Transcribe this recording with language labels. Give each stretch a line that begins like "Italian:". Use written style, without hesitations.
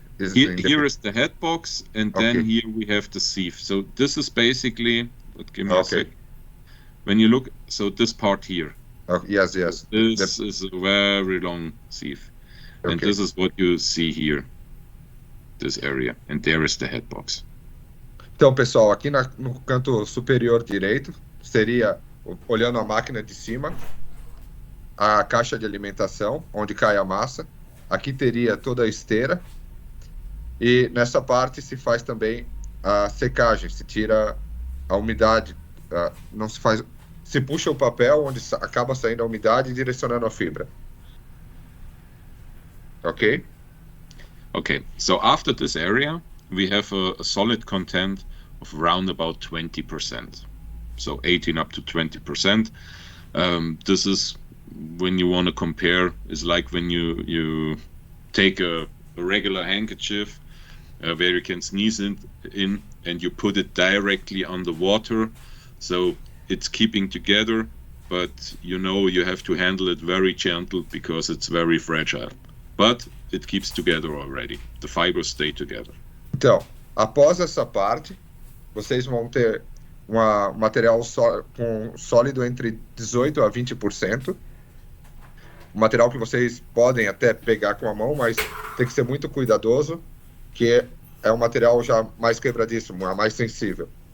English: here is the head box, and then here we have the sieve. So this is basically, give me a sec. When you look, so this part here. Yes. This is a very long sieve. And this is what you see here, this area. And there is the head box.
Portuguese: Então, pessoal, aqui no canto superior direito, seria, olhando a máquina de cima, a caixa de alimentação, onde cai a massa. Aqui teria toda a esteira. E nessa parte se faz também a secagem, se tira a umidade. Não se faz, se puxa o papel, onde acaba saindo a umidade e direcionando a fibra.
English: Okay? Okay, so after this area, we have a solid content of around about 20%. So 18 up to 20%. This is when you want to compare, is like when you take a regular handkerchief where you can sneeze in and you put it directly on the water. So it's keeping together, but you know you have to handle it very gentle because it's very fragile. But it keeps together already. The fibers stay together.
Portuguese: Então, após essa parte, vocês vão ter um material com sólido entre 18% a 20%. Um material que vocês podem até pegar com a mão, mas tem que ser muito cuidadoso, que é um material já mais quebradiço, mais sensível.